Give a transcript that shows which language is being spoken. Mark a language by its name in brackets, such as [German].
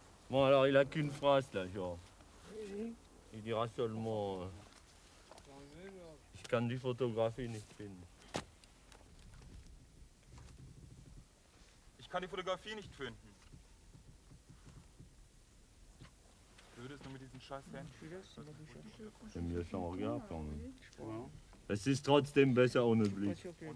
[French] Bon, alors il a qu'une phrase là, genre. Il dira seulement [German] ich kann die Fotografie nicht finden. Ich kann die Fotografie nicht finden. Würde es nur mit diesen scheiß Händen? [French] C'est mieux sans regard quand même. [German] Es ist trotzdem besser ohne Blick.